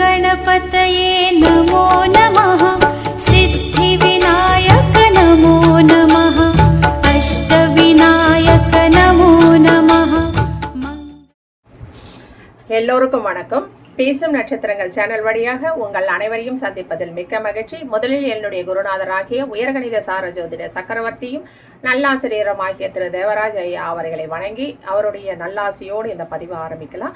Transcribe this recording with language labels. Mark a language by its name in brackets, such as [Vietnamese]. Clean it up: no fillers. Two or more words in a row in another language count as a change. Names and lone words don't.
[Sanskrit] गणपतये नमो नमः सिद्धिविनायक नमो नमः अष्टविनायक नमो नमः। [Tamil] எல்லோருக்கும் வணக்கம். பேசும் நட்சத்திரங்கள் சேனல் வழியாக உங்கள் அனைவரையும் சந்திப்பதில் மிக்க மகிழ்ச்சி. முதலில் என்னுடைய குருநாதராகிய உயர்கணித சார ஜோதிட சக்கரவர்த்தியும் நல்லாசிரியருமாகிய திரு தேவராஜ் ஐயா அவர்களை வணங்கி அவருடைய நல்லாசியோடு இந்த பதிவை ஆரம்பிக்கலாம்.